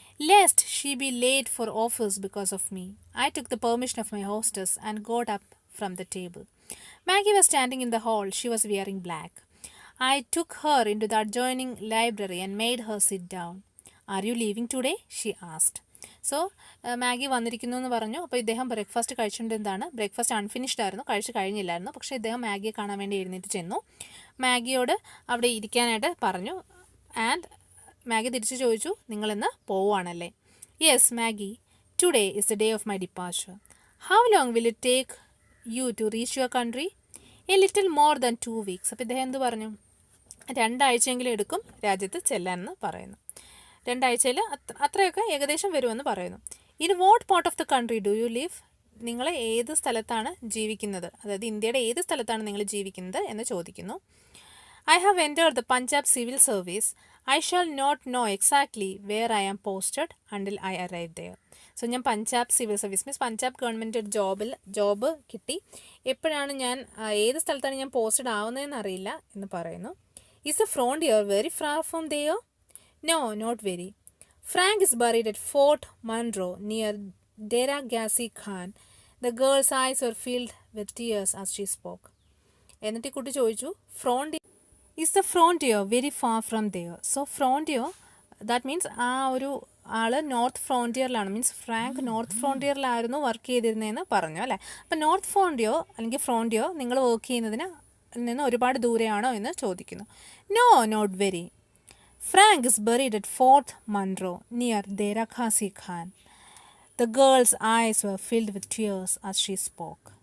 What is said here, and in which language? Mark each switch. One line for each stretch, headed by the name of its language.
English: Lest she be late for office because of me, I took the permission of my hostess and got up from the table. Maggie was standing in the hall. She was wearing black. I took her into the adjoining library and made her sit down. "Are you leaving today?" she asked.
Malayalam: So Maggi വന്നിരിക്കുന്നു എന്ന് പറഞ്ഞു. അപ്പോൾ ഇദ്ദേഹം breakfast കഴിച്ചുകൊണ്ടിരുന്നതാണ്. Breakfast unfinished ആയിരുന്നു, കഴിച്ച് കഴിഞ്ഞില്ലായിരുന്നു. പക്ഷേ ഇദ്ദേഹം മാഗിയെ കാണാൻ വേണ്ടി എഴുന്നേറ്റ് ചെന്നു. മാഗിയോട് അവിടെ ഇരിക്കാനായിട്ട് പറഞ്ഞു. ആൻഡ് മാഗി തിരിച്ചു ചോദിച്ചു, നിങ്ങളിന്ന് പോവുകയാണല്ലേ?
English: "Yes Maggie, today is the day of my departure. How long will it take you to reach your country?" "A little more than 2 weeks."
Malayalam: അപ്പോൾ ഇദ്ദേഹം എന്ത് പറഞ്ഞു? 2 ആഴ്ചയെങ്കിലും എടുക്കും രാജ്യത്ത് ചെല്ലാനെന്ന് പറയുന്നു. 2 ആഴ്ചയിൽ അത്രയൊക്കെ ഏകദേശം വരുമെന്ന് പറയുന്നു.
English: "In what part of the country do you live?"
Malayalam: നിങ്ങൾ ഏത് സ്ഥലത്താണ് ജീവിക്കുന്നത്, അതായത് ഇന്ത്യയുടെ ഏത് സ്ഥലത്താണ് നിങ്ങൾ ജീവിക്കുന്നത് എന്ന് ചോദിക്കുന്നു.
English: "I have entered the Punjab civil service. I shall not know exactly where I am posted until I arrive there."
Malayalam: So ഞാൻ Punjab civil service means Punjab government job കിട്ടി. എപ്പോഴാണ് ഏത് സ്ഥലത്താണ് ഞാൻ പോസ്റ്റഡ് ആവുന്നതെന്ന് അറിയില്ല എന്ന് പറയുന്നു.
English: "Is the frontier very far from there?" "No, not very. Frank is buried at Fort Monroe near Dera Ghazi Khan." The girl's eyes were filled with tears as she spoke.
Malayalam: എന്നിട്ട് ഈ കുട്ടി ചോദിച്ചു,
English: "Is the frontier very far from there?"
Malayalam: So frontier, that means ആ ഒരു ആള് north ഫ്രോണ്ടിയറിലാണ്, means Frank north ഫ്രോണ്ടിയറിലായിരുന്നു work ചെയ്തിരുന്നതെന്ന് പറഞ്ഞു അല്ലേ. അപ്പം നോർത്ത് ഫ്രോണ്ടിയോ അല്ലെങ്കിൽ ഫ്രോണ്ടിയോ നിങ്ങൾ വർക്ക് ചെയ്യുന്നതിന് നിന്ന് ഒരുപാട് ദൂരെയാണോ എന്ന് ചോദിക്കുന്നു.
English: "No, not very. Frank is buried at Fort Monroe near Dera Ghazi Khan." The girl's eyes were filled with tears as she spoke.